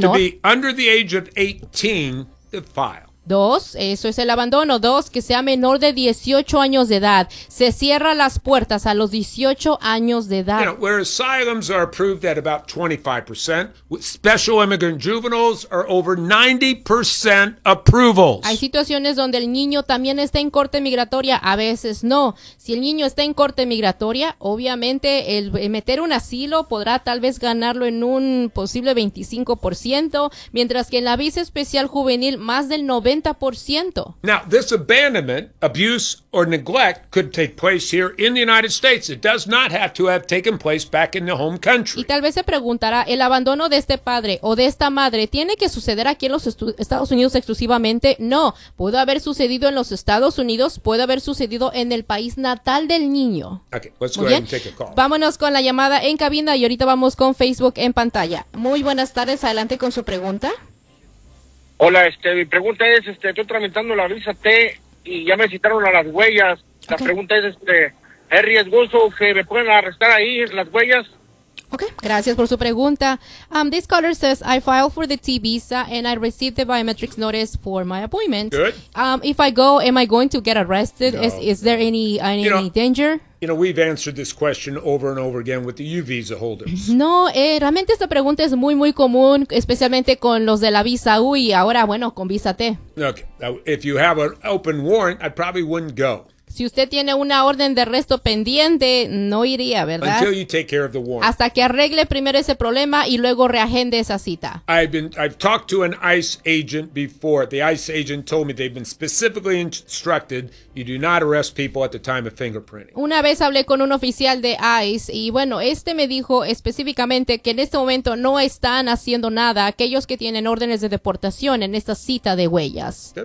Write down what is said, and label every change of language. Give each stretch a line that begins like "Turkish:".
English: You have to be under the age of 18 to file.
Spanish: Dos, eso es el abandono. Dos, que sea menor de 18 años de edad. Se cierra las puertas a los 18 años de edad.
English: You know, where asylums are approved at about 25%, special immigrant juveniles are over 90% approvals.
Spanish: Hay situaciones donde el niño también está en corte migratoria. A veces no. Si el niño está en corte migratoria, obviamente el meter un asilo podrá tal vez ganarlo en un posible 25%, mientras que en la visa especial juvenil, más del 90%.
English: Now, this abandonment, abuse, or neglect could take place here in the United States. It does not have to have taken place back in the home country.
Spanish: Y tal vez se preguntará, ¿el abandono de este padre o de esta madre tiene que suceder aquí en los Estados Unidos exclusivamente? No. Pudo haber sucedido en los Estados Unidos, puede haber sucedido en el país natal del niño.
English: Okay, let's go ahead and take a call.
Spanish: Vámonos con la llamada en cabina y ahorita vamos con Facebook en pantalla. Muy buenas tardes, adelante con su pregunta. Hola, mi pregunta es, estoy tramitando la visa T y ya me citaron a las huellas. Okay. La pregunta es, ¿es riesgoso que me puedan arrestar ahí las huellas? Okay, gracias por su pregunta.
English: This caller says, I filed for the T visa and I received the biometrics notice for my appointment. Good. If I go, am I going to get arrested? No. Is there any danger? You know, we've answered this question over and over again with the U visa holders.
Spanish: No, realmente esta pregunta es muy, muy común, especialmente con los de la visa U y ahora, bueno, con visa T.
English: Okay, if you have an open warrant, I probably wouldn't go.
Spanish: Si usted tiene una orden de arresto pendiente, no iría, ¿verdad?
English: Until you take care of the warrant.
Spanish: Hasta que arregle primero ese problema y luego reagende esa cita.
English: I've talked to an ICE agent before. The ICE agent told me they've been specifically instructed You do not arrest people at the time of fingerprinting.
Spanish: Una vez hablé con un oficial de ICE y bueno, este me dijo específicamente que en este momento no están haciendo nada aquellos que tienen órdenes de deportación en esta cita de huellas.